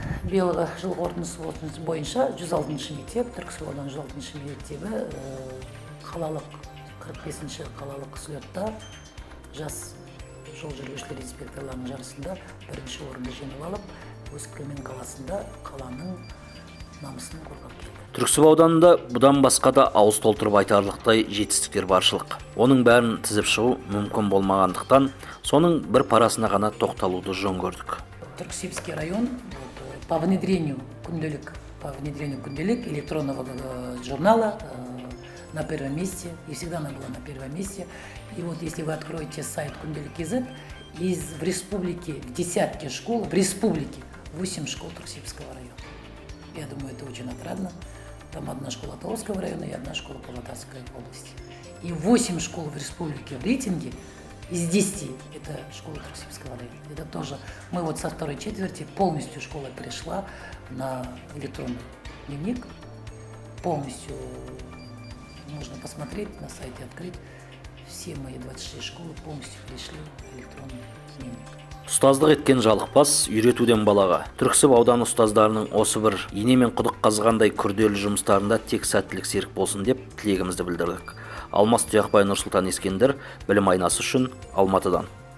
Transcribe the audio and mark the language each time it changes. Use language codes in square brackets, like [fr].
[kk] Биылғы жыл қорытындысы бойынша 106-шы мектеп, Түрксіб ауданының 106-шы мектебі қалалық 45-ші қалалық слетта жас жол жүргізушілер инспекторларының жарысында 1-ші орынды жеңіп алып, Өскемен қаласында қаланың намысын қорғап келді. Түрксіб ауданында бұдан басқа да ауыз толтырып айтарлықтай жетістіктер баршылық. Оның бәрін тізіп шығу мүмкін болмағандықтан, соның бір парасына ғана тоқталуды жөн көрдік. [ru] Түрксибский район по внедрению күнделік электронного журнала на первом месте, и всегда она была на первом месте. И вот если вы откроете сайт Кунделик.кз, в республике, в десятке школ, в республике 8 школ Турксибского района. Я думаю, это очень отрадно. Там одна школа Таволжского района и одна школа Павлодарской области. И 8 школ в республике в рейтинге из 10 это школа Турксибского района. Это тоже мы вот со второй четверти полностью школа перешла на электронный дневник. Полностью можно посмотреть на сайте, открыть. Все мои 26 школы полностью перешли в электронный дневник. [kk] Ұстаздық еткен жалықпас, үйретуден балаға. Түрксіб ауданы ұстаздарының осы бір ине мен құдық қазғандай күрделі жұмыстарында тек сәттілік серік болсын деп тілегімізді білдірдік. Алмас Тұяқбай, Нұрсұлтан Ескендір, білім айнасы үшін Алматыдан.